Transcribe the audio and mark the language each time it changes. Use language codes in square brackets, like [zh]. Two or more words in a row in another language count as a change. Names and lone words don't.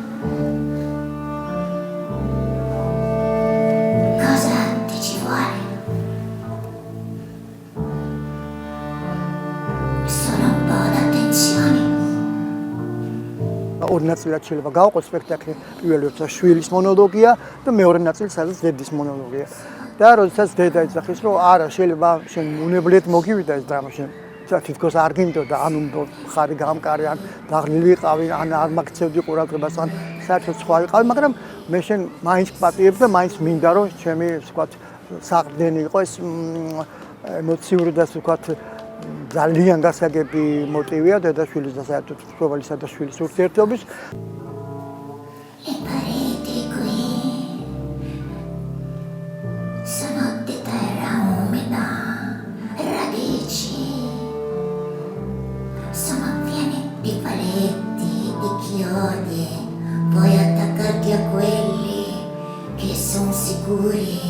[it] Cosa ti ci vuole? Solo un po' d'attenzione. [ka] ორი ნაწილად შეიძლება გავყოს სპექტაკლი. პირველი როცა შვილის მონოლოგია და მეორე ნაწილი სადაც დედის მონოლოგია. და როდესაც დედა ეძახის, რომ არა, შეიძლება შენ უნებლიეთ მოგივიდა ეს დრამა, შენ თითქოს არ გინდოდა, ან ხარი გამკარი, ან დაღლილი ვიყავი, ან არ მაგცევდი ყურადღებას, ან საერთოდ სხვა ვიყავი, მაგრამ მე შენ მაინც პატიებ და მაინც მინდა, რომ ჩემი ვთქვათ საყრდენი იყო ეს ემოციური და ვთქვათ ძალიან გასაგები მოტივია დედაშვილის და საერთოდ მშობელისა და შვილის ურთიერთობის. [it] Le pareti qui sono di terra umida, radici sono piene di paletti, di chiodi, puoi attaccarti a quelli che sono sicuri.